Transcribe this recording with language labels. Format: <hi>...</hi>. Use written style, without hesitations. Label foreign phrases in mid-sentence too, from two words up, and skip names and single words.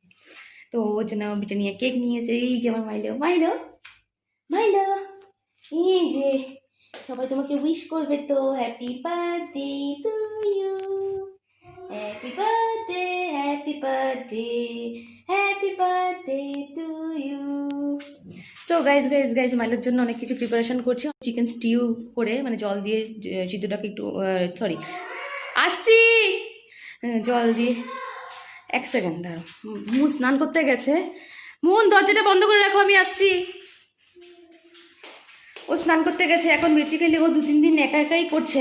<bn>তো ওর জন্য ব্রিটানিয়া কেক নিয়েছে। এই যে আমার মাইলো, মাইলো, মাইলো, এই যে সবাই তোমাকে উইশ করবে তো,</bn> <en>happy birthday to you, happy birthday, happy birthday, happy birthday to you. so guys guys guys</en> <bn>মাইলোর জন্য অনেক কিছু প্রিপারেশন করছি। চিকেন স্টিউ করে, মানে জল দিয়ে সিদ্ধটাকে একটু, সরি আসছি, জল দিয়ে, 1 সেকেন্ড দাঁড়ো, মুন স্নান করতে গেছে। মুন দরজাটা বন্ধ করে রাখো, আমি আসছি। ও স্নান করতে গেছে, এখন বেসিক্যালি ও 2-3 দিন একা একাই করছে।</bn>